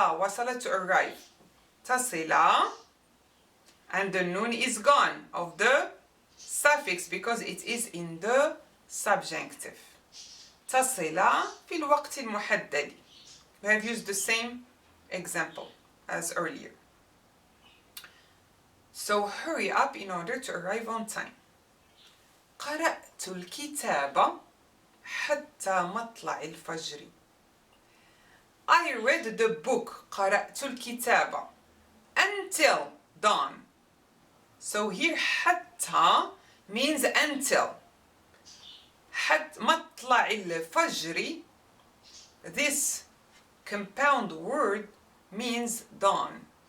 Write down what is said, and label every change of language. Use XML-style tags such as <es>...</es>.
<en>وصل, to arrive. تصل, and the noon is gone of the suffix because it is in the subjunctive.</en> <ar>تصل في الوقت المحدد.</ar> <en>We have used the same example as earlier. So hurry up in order to arrive on time.</en> <ar>قرأت الكتاب حتى مطلع الفجر.</ar> <en>I read the book.</en> <ar>قرأت الكتاب</ar> <en>until dawn. So here حتى means until.</en> <ar>حتى مطلع الفجر,</ar> <en>this compound word means dawn.</en>